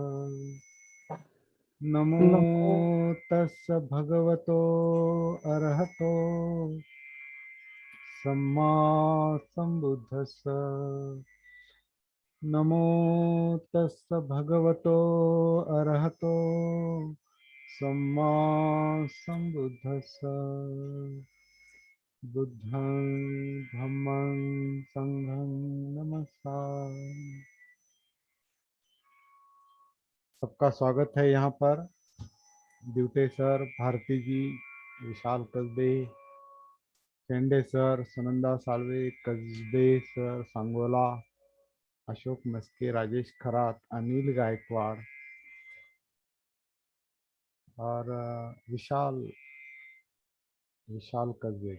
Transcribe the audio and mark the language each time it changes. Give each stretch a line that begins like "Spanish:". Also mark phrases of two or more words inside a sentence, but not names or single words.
Pali: नमो तस् भगवतो अरहतो सम्मा सम्बुद्धस्स। नमो तस् भगवतो अरहतो सम्मा सम्बुद्धस्स। बुद्धं धम्मं संघं नमस्कार।
Hindi: सबका स्वागत है यहाँ पर। ड्यूटे सर, भारती जी, विशाल कस्बे, केंडे सर, सुनंदा सालवे, कस्बे सर, सांगोला, अशोक मस्के, राजेश खरात, अनिल गायकवाड़ और विशाल विशाल कस्बे।